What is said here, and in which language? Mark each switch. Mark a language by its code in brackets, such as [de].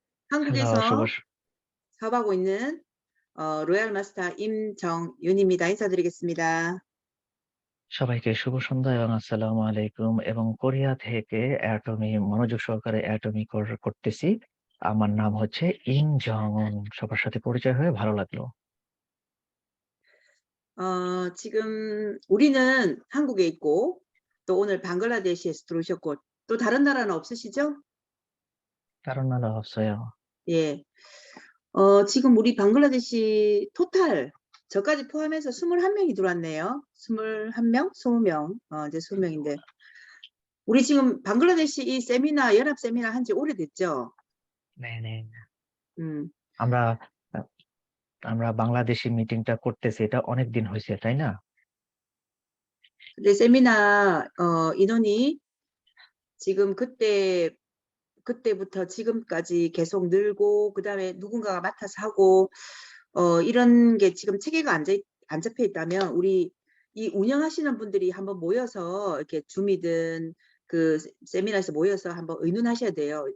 [ko] 한국에서 사업하고 있는 로얄 마스터 임정윤입니다. 인사드리겠습니다. [bn] সবাইকে শুভ সন্ধ্যা এবং আসসালামু আলাইকুম এবং কোরিয়া থেকে মনোযোগ সহকারে করতেছি। আমার নাম হচ্ছে ইম জং উন। সবার সাথে পরিচয় হয়ে ভালো লাগলো। [ko] 지금 우리는 한국에 있고 또 오늘 방글라데시에서 들어오셨고 또 다른 나라는 없으시죠? 다른 나라 없어요. 예. 지금 우리 방글라데시 토탈 저까지 포함해서 21명이 들어왔네요. 21명? 20명. 이제 20명인데 우리 지금 방글라데시 이 세미나 연합 세미나 한지 오래됐죠? 네네. 음. [bn] আমরা আ আমরা বাংলাদেশী মিটিংটা করতেছি এটা অনেকদিন হইছে, তাই না? [ko] 근데 세미나 인원이 지금 그때부터 지금까지 계속 늘고 그다음에 누군가가 맡아서 하고 이런 게 지금 체계가 안 잡혀 있다면 우리 이 운영하시는 분들이 한번 모여서 이렇게 줌이든 그 세미나에서 모여서 한번 의논하셔야 돼요.